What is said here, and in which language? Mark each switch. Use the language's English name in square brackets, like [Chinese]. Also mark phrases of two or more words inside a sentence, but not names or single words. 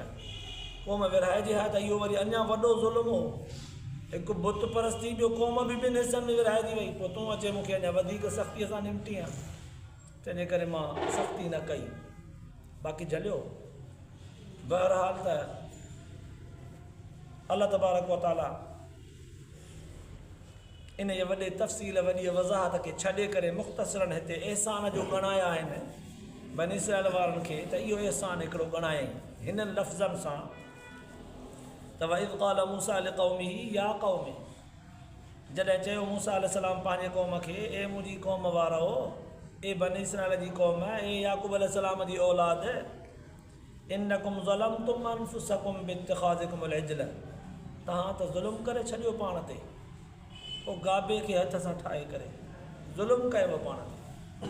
[Sindhi] क़ौम विरहाइजे हा त इहो वरी अञा वॾो ज़ुल्म हो। हिकु बुत परस्ती, ॿियो क़ौम बि ॿिनि हिसनि में विरहाइजी वई, पोइ तूं अचे मूंखे अञा वधीक सख़्तीअ सां निमटी हा, तंहिंजे करे मां सख़्ती न कई, बाक़ी झलियो। बहरहाल त [Arabic] الله تبارك وتعالى [Sindhi] इन जे वॾे तफ़सील वॾी वज़ाहत खे छॾे करे मुख़्तसरन हिते एहसान जो ॻणाया आहिनि बनी इसराइल वारनि खे, त इहो एहसान हिकिड़ो ॻणायईं हिननि लफ़्ज़नि सां त [Arabic] وإذ قال موسى لقومه يا قوم, [Sindhi] जॾहिं चयो मूसा अलैहिस्सलाम पंहिंजे क़ौम खे, ए मुंहिंजी क़ौम वारो, ए बनी इसराइल जी क़ौम, ए याक़ूब अलैहिस्सलाम जी औलाद, [Arabic] إنكم ظلمتم أنفسكم باتخاذكم العجل, [Sindhi] तव्हां त ज़ुल्म करे छॾियो पाण ते, पोइ गाबे खे हथ सां ठाहे करे ज़ुल्म कयव पाण ते।